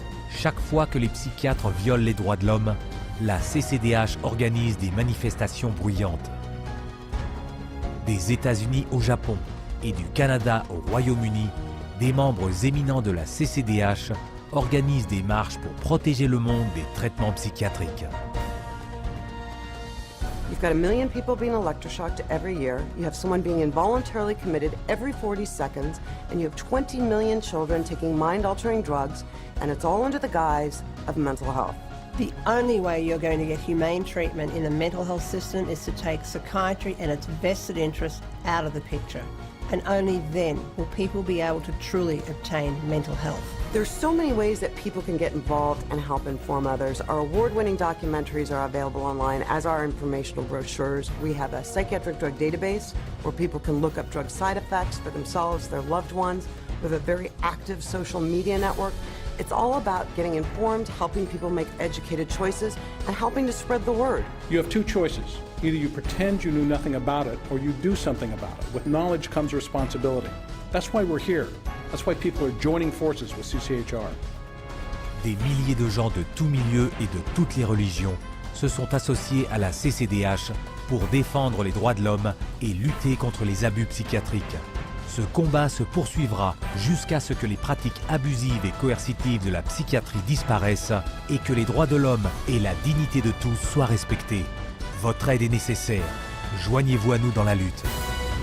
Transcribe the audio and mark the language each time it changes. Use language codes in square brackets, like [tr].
[fr] Chaque fois que les psychiatres violent les droits de l'homme, la CCDH organise des manifestations bruyantes. Des États-Unis au Japon et du Canada au Royaume-Uni, des membres éminents de la CCDH organisent des marches pour protéger le monde des traitements psychiatriques. [en] You've got 1 million people being electroshocked every year, you have someone being involuntarily committed every 40 seconds, and you have 20 million children taking mind-altering drugs, and it's all under the guise of mental health. The only way you're going to get humane treatment in the mental health system is to take psychiatry and its vested interests out of the picture. And only then will people be able to truly obtain mental health. There's so many ways that people can get involved and help inform others. Our award-winning documentaries are available online, as are informational brochures. We have a psychiatric drug database where people can look up drug side effects for themselves, their loved ones. We have a very active social media network. It's all about getting informed, helping people make educated choices, and helping to spread the word. You have two choices. Either you pretend you knew nothing about it, or you do something about it. With knowledge comes responsibility. That's why we're here. That's why people are joining forces with CCHR. [fr] Des milliers de gens de tous milieux et de toutes les religions se sont associés à la CCDH pour défendre les droits de l'homme et lutter contre les abus psychiatriques. Ce combat se poursuivra jusqu'à ce que les pratiques abusives et coercitives de la psychiatrie disparaissent et que les droits de l'homme et la dignité de tous soient respectés. Votre aide est nécessaire. Joignez-vous à nous dans la lutte.